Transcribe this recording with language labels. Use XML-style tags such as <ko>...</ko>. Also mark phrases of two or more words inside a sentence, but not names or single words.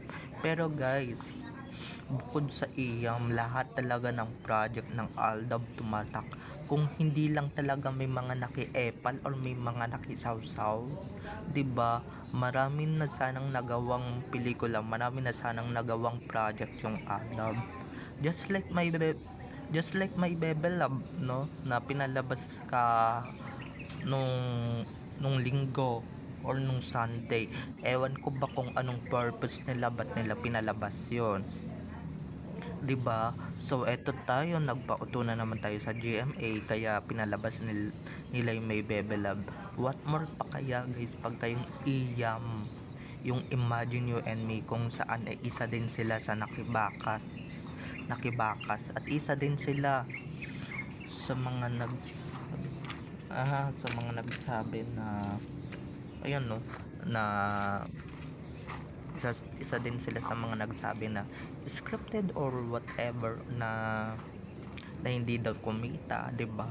<tl>Pero guys, bukod sa Iyam, lahat talaga ng project ng Aldab tumatak. Kung hindi lang talaga may mga nakiepal or may mga nakisawsaw, 'di ba? Marami na sanang nagawang pelikula, marami na sanang nagawang project yung Aldab.</tl> <en>Just like my Bebe Love, no,</en> <tl>na pinalabas ka nung linggo or nung Sunday. Ewan ko ba kung anong purpose nila, ba't nila pinalabas yon, 'di ba? So eto tayo, nagpauto na naman tayo sa GMA, kaya pinalabas nila yung may Bebe Love.</tl> <en>What more</en> <tl>pa kaya guys pag kayong Iyam, yung Imagine You and Me, kung saan isa din sila sa nakibakas at isa din sila sa mga nagsabi na ayun, no, na isa din sila sa mga nagsabi na</tl> <en>scripted or whatever,</en> <tl>na hindi daw kumita, 'di ba?</tl>